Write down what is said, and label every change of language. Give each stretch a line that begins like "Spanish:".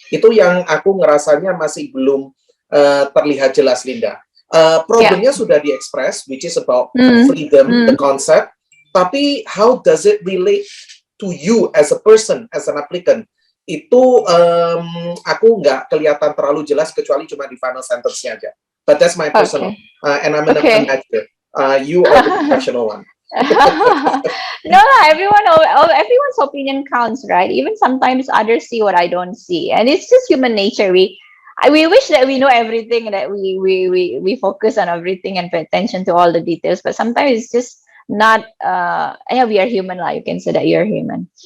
Indonesian: Itu yang aku ngerasanya masih belum terlihat jelas, Linda. Problemnya sudah diekspres,
English: which is about freedom, the concept. Tapi how does it relate to you as a person, as an applicant?
Indonesian: Itu aku nggak kelihatan terlalu jelas kecuali cuma di final sentence-nya aja.
English: But that's my personal, and I'm an editor. You are the professional one. No, everyone's opinion counts, right? Even sometimes others see what I don't see, and it's just human nature. We wish that we know everything, that we focus on everything and pay attention to all the details, but sometimes it's just not we are human, like you can say that you're human.